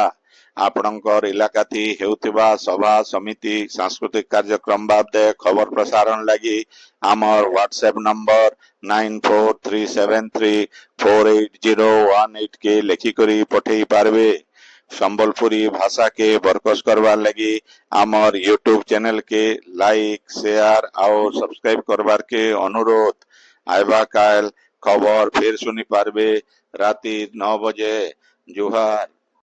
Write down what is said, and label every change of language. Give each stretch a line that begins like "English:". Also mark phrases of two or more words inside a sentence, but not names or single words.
Sambalpuri: ଆପଣଙ୍କର ଇଲାକା ଥି ହେଉଥିବା ସଭା ସମିତି ସାଂସ୍କୃତିକ କାର୍ଯ୍ୟକ୍ରମ ବାବଦେ ଖବର ପ୍ରସାରଣ ଲାଗି ଆମର ହ୍ୱାଟ୍ସଆପ ନମ୍ବର 9437348018 କେ ଲେଖିକରି ପଠେଇ ପାରବେ। ସମ୍ବଲପୁରୀ ଭାଷା କେ ବରକସ କରବାର ଲଗି ଆମର ୟୁଟ୍ୟୁବ ଚ୍ୟାନେଲ କେ
English: like share
Sambalpuri: ଔର ସବସ୍କ୍ରାଇବ କରବାର କେ ଅନୁରୋଧ। ଆଇବା କାଲ ଖବର ଫିର ସୁନି ପାରବେ ରାତି 9 ବଜେ। जुहार।